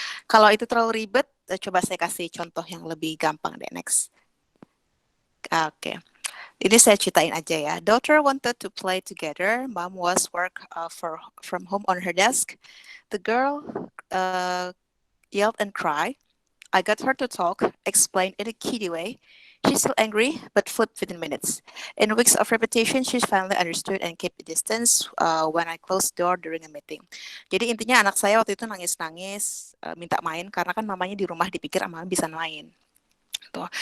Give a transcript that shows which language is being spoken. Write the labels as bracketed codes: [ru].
[id] Kalau itu terlalu ribet, coba saya kasih contoh yang lebih gampang deh, next. Oke. Ini saya ceritain aja ya. [en] Daughter wanted to play together. Mom was work from home on her desk. The girl yelled and cried. I got her to talk, explain in a kiddie way. She's still angry, but flipped within minutes. In weeks of repetition, she finally understood and kept a distance when I closed the door during a meeting. [id] Jadi intinya anak saya waktu itu nangis-nangis, minta main karena kan mamanya di rumah dipikir mamanya bisa main. Tuh.